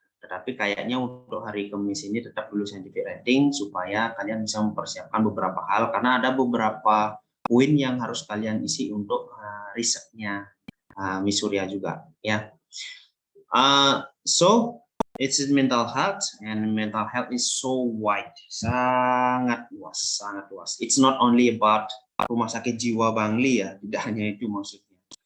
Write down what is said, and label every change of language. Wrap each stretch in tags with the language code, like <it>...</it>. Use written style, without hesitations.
<id>Tetapi kayaknya untuk hari Kamis ini tetap dulu scientific writing supaya kalian bisa mempersiapkan beberapa hal karena ada beberapa poin yang harus kalian isi untuk risetnya Miss Surya juga ya.</id> <en>So it's mental health, and mental health is so wide,</en> <id>sangat luas.</id> <en>It's not only about</en> <id>rumah sakit jiwa</id> <en>Bangli ya,</en> <id>tidak hanya itu maksudnya.</id>